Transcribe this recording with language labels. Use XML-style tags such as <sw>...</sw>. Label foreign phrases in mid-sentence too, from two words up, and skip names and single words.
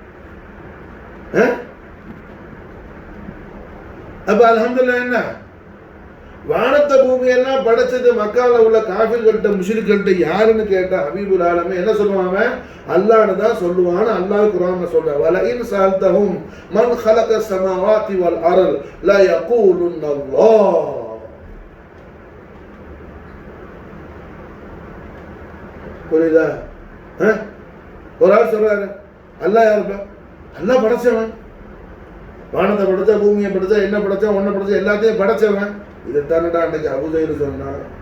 <ta>அப்ப அல்ஹம்துலில்லாஹ் என்ன வானத்தை பூமியெல்லாம் படைச்சது மக்கால உள்ள காஃபிர்கள்ட்ட முஷ்ரிக்கள்ட்ட யாருன்னு கேட்டா</ta> <ar>حبيب العالمين</ar> <ta>என்ன சொல்லுவாங்க? அல்லாஹ்னு தான் சொல்லுவான்னு அல்லாஹ் குர்ஆன்ல சொல்றார்.</ta> <ar>ولئن سألتهم من خلق السماوات والارض لا يقولون الله.</ar> <ta>புரியுதா? ஒரு ஆள் சொல்றாரு அல்லாஹ் யாருப்பா? அல்லாஹ் படைச்சவன். வானத்தை படைச்சா, பூமியை படைச்சா, என்ன படைச்சா, ஒன்றை படைச்சா, எல்லாத்தையும் படைச்சவன். இதைத்தானடா அன்னைக்கு அபூஜஹில் சொன்னான்.</ta>